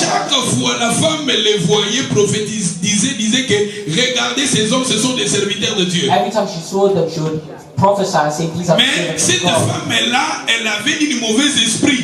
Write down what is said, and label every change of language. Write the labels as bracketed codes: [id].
[fr] chaque fois la femme les voyait disait que regardez ces hommes, ce sont des serviteurs de Dieu. [en] Every time she saw them, she would prophesy and say these are the [fr] mais cette femme-là, elle avait une mauvaise esprit.